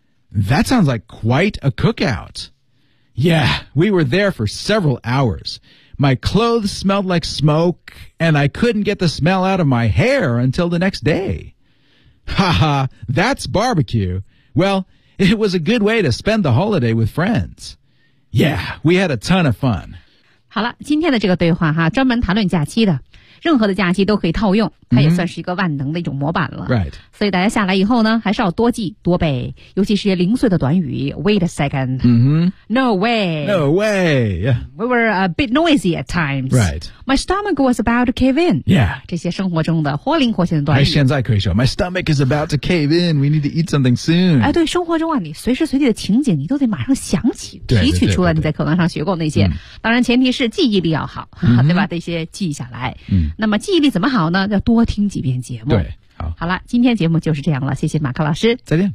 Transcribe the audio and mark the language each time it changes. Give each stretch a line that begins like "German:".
English: That sounds like quite a cookout. Yeah, we were there for several hours. My clothes smelled like smoke, and I couldn't get the smell out of my hair until the next day. Haha, that's barbecue. Well, it was a good way to spend the holiday with friends. Yeah, we had a ton of fun.
Chinese: 好了，今天的这个对话哈，专门谈论假期的，任何的假期都可以套用，它也算是一个万能的一种模板了。
English: Right.
Chinese: 所以大家下来以后呢，还是要多记多背，尤其是些零碎的短语。
English: Wait a second. No way. No way. We were a bit noisy at times. Right. My stomach was about to cave in. Yeah.
Chinese: 这些生活中的活灵活现的短语。现在可以说
English: My stomach is about to cave in. We need to eat something soon.
Chinese: 哎，对，生活中啊，你随时随地的情景，你都得马上想起，提取出来你在课堂上学过那些。当然，前提是记忆力要好，对吧？这些记下来。那么记忆力怎么好呢？要多听几遍节目。对，好，好了，今天节目就是这样了。谢谢马克老师，再见，